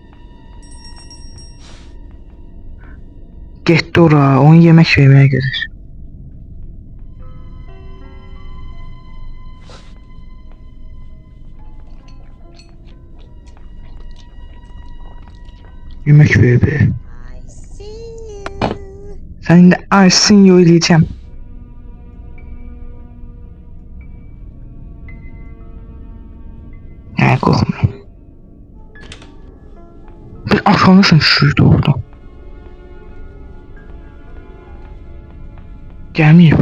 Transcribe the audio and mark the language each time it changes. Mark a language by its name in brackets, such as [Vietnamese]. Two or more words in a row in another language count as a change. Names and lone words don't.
[Azerbaijani] Getdi ora, onu yemək verməyə gedir. [Turkish] Yemek ver be. Sen de [English] I see you [Turkish] diyeceğim. Ne korkma. Bir aşağıdasın şurada orada. Gelmeyeyim.